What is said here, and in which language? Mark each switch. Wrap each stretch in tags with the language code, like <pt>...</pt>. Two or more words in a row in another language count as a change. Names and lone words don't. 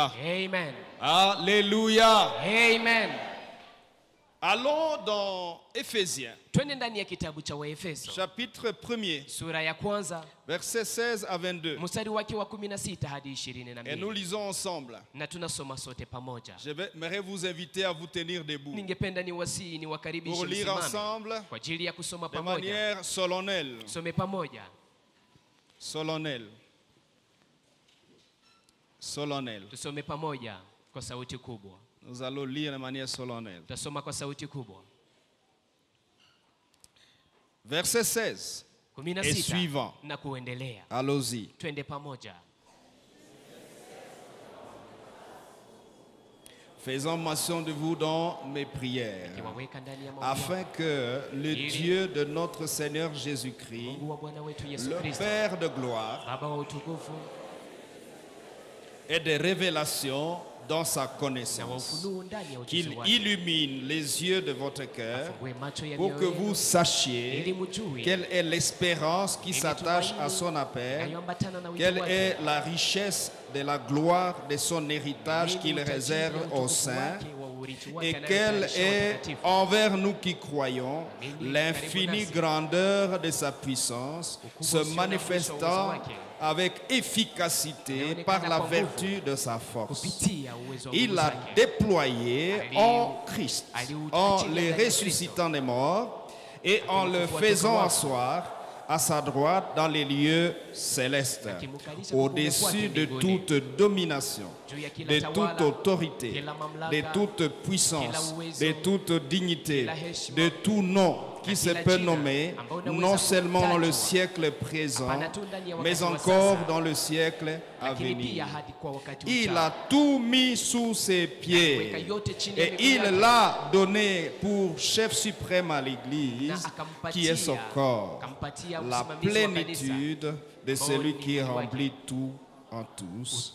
<fr>Amen. Alléluia. Amen. Allons dans Éphésiens,</fr> <sw>Twende ndani ya kitabu cha Waefeso</sw> <fr>chapitre 1er,</fr> <sw>sura ya kwanza</sw> <fr>versets 16 à 22.</fr> <sw>mstari wake wa 16 hadi</sw> <fr>Et nous</fr> <sw>22,</sw> <fr>lisons ensemble.</fr> <sw>na tunasoma sote pamoja.</sw> <fr>J'aimerais vous inviter à vous tenir debout</fr> <sw>Ningependa niwasihi</sw> <fr>pour</fr> <sw>niwakaribishe</sw> <fr>lire</fr> <sw>msimame</sw> <fr>ensemble</fr> <sw>kwa ajili ya kusoma</sw> <fr>de</fr> <sw>pamoja.</sw> <fr>manière solennelle.</fr> <sw>Some pamoja.</sw> <fr>Solennelle. Solennelle.</fr> <sw>Tusome pamoja kwa sauti kubwa.</sw> <fr>Nous allons lire de manière solennelle.</fr> <sw>Tutasoma kwa sauti kubwa.</sw> <fr>Verset 16 et</fr> <sw>16</sw> <fr>suivant.</fr> <sw>na kuendelea.</sw> <fr>Allons-y.</fr> <sw>Twende pamoja.</sw> <fr>Faisons mention de vous dans mes prières,</fr> <sw>Kiwaweka ndani ya maombi</sw> <fr>afin que le Dieu de notre Seigneur Jésus-Christ,</fr> <sw>Mungu wa Bwana wetu Yesu</sw> <fr>le</fr> <sw>Kristo,</sw> <fr>Père de gloire,</fr> <sw>Baba wa utukufu</sw> <fr>et des révélations dans sa</fr> <sw>na wa</sw> <fr>connaissance,</fr> <sw>ufunuo ndani ya</sw> <fr>qu'il</fr> <sw>ujuzi wake,</sw> <fr>illumine les yeux de votre cœur</fr> <sw>afungue macho ya</sw> <fr>pour que</fr> <sw>mioyo</sw> <fr>vous</fr> <sw>yenu,</sw> <fr>sachiez</fr> <sw>ili mjue</sw> <fr>quelle est l'espérance qui</fr> <sw>ili</sw> <fr>s'attache</fr> <sw>tumaini</sw> <fr>à son appel,</fr> <sw>inayoambatana na wito</sw> <fr>quelle</fr> <sw>wake,</sw> <fr>est la richesse de la gloire de son héritage</fr> <sw>ili</sw> <fr>qu'il</fr> <sw>utajiri</sw> <fr>réserve</fr> <sw>wa</sw> <fr>aux</fr> <sw>utukufu</sw> <fr>saints,</fr> <sw>wake, wa urithi wake</sw> <fr>et</fr> <sw>anayotayarisha</sw> <fr>quelle est</fr> <sw>watakatifu.</sw> <fr>envers nous qui croyons l'infinie grandeur de sa puissance, se manifestant avec efficacité par la vertu de sa force.</fr> <sw>Kupitia uwezo wa</sw> <fr>Il</fr> <sw>nguvu</sw> <fr>l'a</fr> <sw>zake,</sw> <fr>déployé en Christ, en les ressuscitant des morts et en le faisant asseoir à sa droite dans les lieux célestes, au-dessus de toute domination,</fr> <sw>juu ya kila</sw> <fr>de toute</fr> <sw>tawala,</sw> <fr>autorité,</fr> <sw>kila mamlaka,</sw> <fr>de toute puissance,</fr> <sw>kila uwezo,</sw> <fr>de toute dignité,</fr> <sw>kila heshima,</sw> <fr>de tout nom qui se peut nommer non seulement dans le siècle présent, mais encore dans le siècle à venir. Il a tout mis sous ses pieds et il l'a donné pour chef suprême à l'Église, qui est son corps, la plénitude de celui qui remplit tout en tous.</fr>